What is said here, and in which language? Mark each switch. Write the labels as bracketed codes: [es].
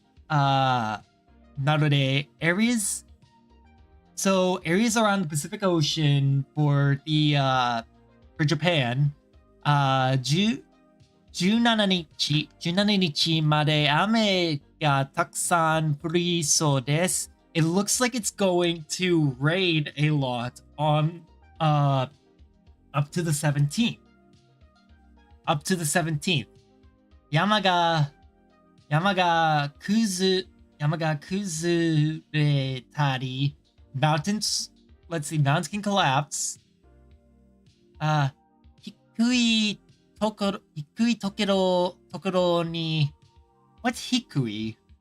[ja] なので [en] areas. So areas around the Pacific Ocean for Japan. [ja] 17日まで雨がたくさん降りそうです。 [en] It looks like it's going to rain a lot on up to the 17th. Up to the 17th. [ja] 山が崩れたり [en] mountains can collapse. [ja] 低いところに [en] What's [ja] 低い?